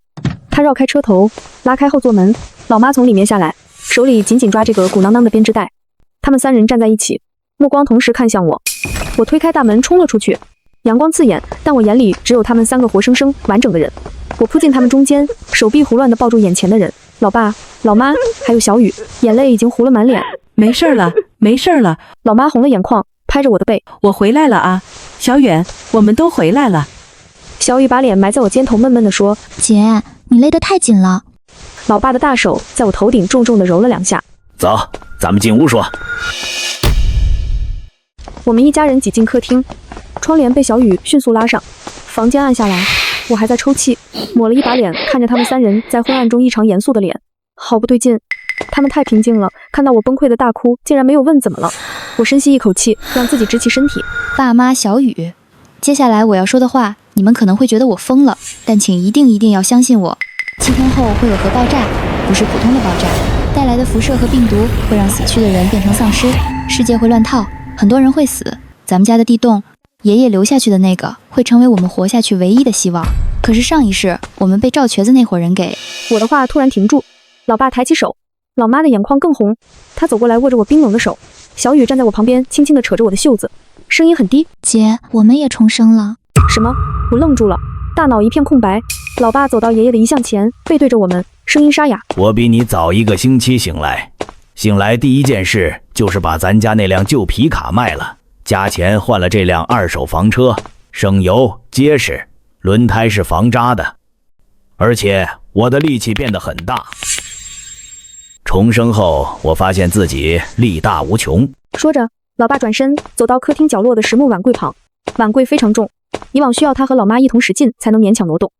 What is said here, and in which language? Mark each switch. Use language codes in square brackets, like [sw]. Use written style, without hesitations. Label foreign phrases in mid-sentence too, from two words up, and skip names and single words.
[zh] 他繞開車頭，拉開後座門，老媽從裡面下來，手裡緊緊抓這個鼓囊囊的編織袋。他們3人站在一起，目光同時看向我。我推開大門衝了出去，陽光刺眼，但我眼裡只有他們3個活生生完整的人。我撲進他們中間，手臂胡亂地抱住眼前的人，老爸、老媽還有小雨，眼淚已經糊了滿臉。沒事了，没事了。老媽紅了眼眶，拍着我的背，我回來了啊，小遠，我們都回來了。小雨把臉埋在我肩頭，悶悶地說： 姐，你勒得太緊了。老爸的大手在我頭頂重重地揉了2下。走，咱們進屋说。我們一家人擠進客廳，窗簾被小雨迅速拉上，房間暗下来。我還在抽泣，抹了一把臉，看着他們3人在昏暗中異常嚴肅的臉，好不對勁。他們太平靜了，看到我崩潰的大哭，竟然沒有問怎麼了。我深吸一口氣，讓自己直起身體。爸媽，小雨，接下來我要說的話，你們可能會覺得我瘋了，但請一定要相信我。7天後會有核爆炸，不是普通的爆炸，帶來的輻射和病毒會讓死去的人變成喪屍，世界會亂套，很多人會死。咱們家的地洞，爺爺留下去的那個，會成為我們活下去唯一的希望。可是上一世，我們被趙瘸子那夥人给…… 我的話突然停住，老爸抬起手，老媽的眼眶更紅，她走過來握着我冰冷的手。小雨站在我旁邊，輕輕地扯着我的袖子，聲音很低： 姐，我們也重生了。什麼？我愣住了，大腦一片空白。老爸走到爺爺的遗像前，背對着我們，聲音沙啞： 我比你早1個星期醒來，醒來第一件事就是把咱家那輛舊皮卡賣了，加錢換了这輛2手房車，省油結實，輪胎是防扎的，而且我的力氣變得很大。重生後，我發現自己力大無窮。說着，老爸轉身走到客廳角落的實木碗櫃旁，碗櫃非常重，以往需要他和老媽一同使勁才能勉强挪動。